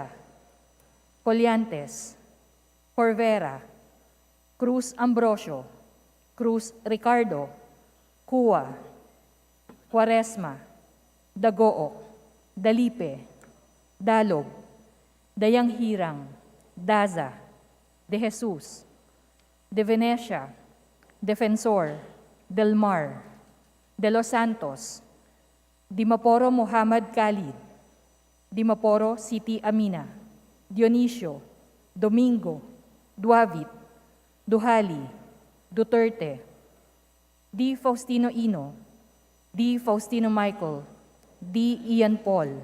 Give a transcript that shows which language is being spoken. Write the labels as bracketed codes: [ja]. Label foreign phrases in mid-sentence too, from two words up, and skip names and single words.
[tl] Coliantes. Corvera. Cruz Ambrosio. Cruz Ricardo. Cua. Quaresma. Dagoo. Dalipe. Dalog. Dayang Hirang. Daza. De Jesus. De Venecia. Defensor. Del Mar. De Los Santos. Dimaporo Muhammad Khalid. Dimaporo Siti Amina. Dionisio. Domingo. Duavit. Duhali. Duterte. D. Faustino Ino. D. Faustino Michael. D. Ian Paul.